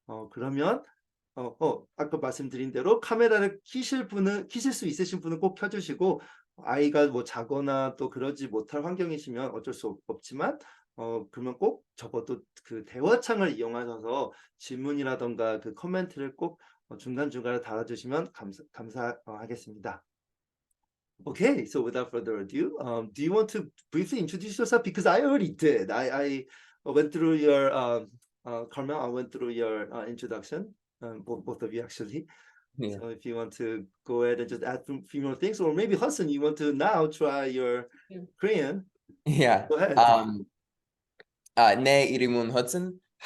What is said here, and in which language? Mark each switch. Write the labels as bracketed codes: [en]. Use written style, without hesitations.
[ko] 그러면 아까 말씀드린 대로 카메라를 키실 수 있으신 분은 꼭 켜주시고, 아이가 뭐 자거나 또 그러지 못할 환경이시면 어쩔 수 없지만, 그러면 꼭 적어도 그 대화창을 이용하셔서 질문이라던가 그 코멘트를 꼭 중간중간에 달아주시면 감사하겠습니다. [en] Okay, so without further ado, do you want to briefly introduce yourself? Because I already did. I went through your Carmel. I went through your introduction. Both of you actually. Yeah. So if you want to go ahead and just add a few more things, or maybe Hudson, you want to now try your Korean. Yeah. Go ahead. [ko] 내 이름은 Hudson.